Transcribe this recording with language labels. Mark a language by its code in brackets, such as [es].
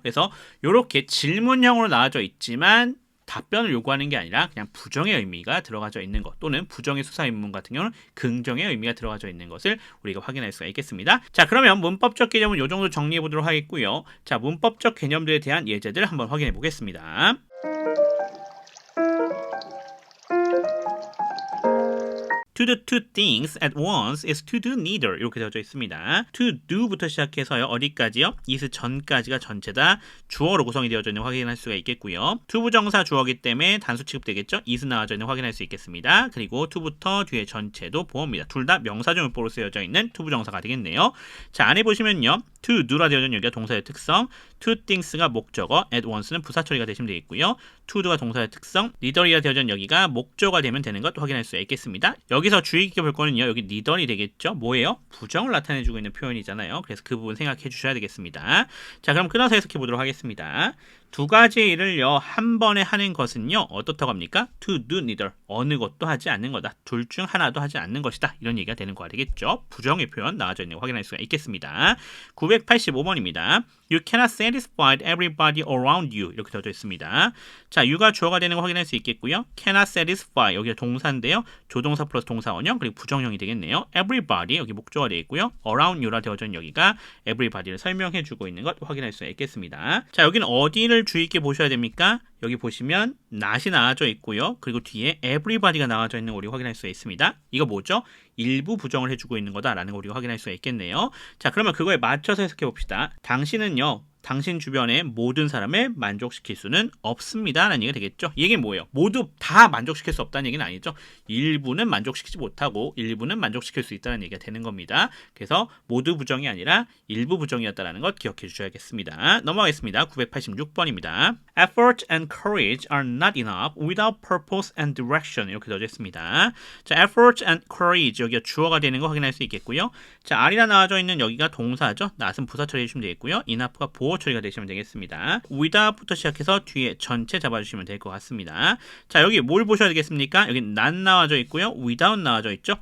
[ko] 그래서 이렇게 질문형으로 나와져 있지만 답변을 요구하는 게 아니라 그냥 부정의 의미가 들어가져 있는 것 또는 부정의 수사의문 같은 경우는 긍정의 의미가 들어가져 있는 것을 우리가 확인할 수가 있겠습니다. 자, 그러면 문법적 개념은 이 정도 정리해 보도록 하겠고요. 자, 문법적 개념들에 대한 예제들 한번 확인해 보겠습니다. [en] To do two things at once is to do neither. [ko] 이렇게 되어져 있습니다. To do부터 시작해서요. 어디까지요? is 전까지가 전체다. 주어로 구성이 되어져 있는 걸 확인할 수가 있겠고요. to 부정사 주어기 때문에 단수 취급되겠죠? is 나와져 있는 걸 확인할 수 있겠습니다. 그리고 to부터 뒤에 전체도 보어입니다. 둘 다 명사조문법으로 쓰여져 있는 to 부정사가 되겠네요. 자, 안에 보시면요. to do라 되어져 있는 여기가 동사의 특성, two things가 목적어, at once는 부사 처리가 되시면 되겠고요. to do가 동사의 특성, neither이라 되어져 있는 여기가 목적어가 되면 되는 것 확인할 수가 있겠습니다. 여기서 주의 깊게 볼 거는요. 여기 neither이 되겠죠. 뭐예요? 부정을 나타내주고 있는 표현이잖아요. 그래서 그 부분 생각해 주셔야 되겠습니다. 자, 그럼 끊어서 해석해 보도록 하겠습니다. 두 가지 일을요. 한 번에 하는 것은요. 어떻다고 합니까? [en] To do neither. [ko] 어느 것도 하지 않는 거다. 둘 중 하나도 하지 않는 것이다. 이런 얘기가 되는 거가 되겠죠. 부정의 표현 나와져 있는 거 확인할 수가 있겠습니다. 985번입니다. [en] You cannot satisfy everybody around you. [ko] 이렇게 되어져 있습니다. 자, you가 주어가 되는 거 확인할 수 있겠고요. [en] cannot satisfy. [ko] 여기가 동사인데요. 조동사 플러스 동사원형 그리고 부정형이 되겠네요. [en] everybody. [ko] 여기 목조가 되어 있고요. around you라 되어져 있는 여기가 everybody를 설명해 주고 있는 것 확인할 수가 있겠습니다. 자, 여기는 어디를 주의 있게 보셔야 됩니까? 여기 보시면 not이 나와져 있고요. 그리고 뒤에 everybody가 나와져 있는 거 우리가 확인할 수가 있습니다. 이거 뭐죠? 일부 부정을 해주고 있는 거다라는 거 우리가 확인할 수가 있겠네요. 자, 그러면 그거에 맞춰서 해석해 봅시다. 당신은요. 당신 주변의 모든 사람을 만족시킬 수는 없습니다. 라는 얘기가 되겠죠. 이 얘기는 뭐예요? 모두 다 만족시킬 수 없다는 얘기는 아니죠. 일부는 만족시키지 못하고 일부는 만족시킬 수 있다는 얘기가 되는 겁니다. 그래서 모두 부정이 아니라 일부 부정이었다는 것 기억해 주셔야겠습니다. 넘어가겠습니다. 986번입니다. [en] Effort and courage are not enough without purpose and direction. [ko] 이렇게 되어져 있습니다. 자, [en] effort and courage [ko] 여기가 주어가 되는 거 확인할 수 있겠고요. 자, R이라 나와져 있는 여기가 동사죠. not은 부사 처리해 주시면 되겠고요. enough가 보호 처리가 되시면 되겠습니다. without부터 시작해서 뒤에 전체 잡아주시면 될 것 같습니다. 자, 여기 뭘 보셔야 되겠습니까? 여기 not 나와져 있고요. without 나와져 있죠.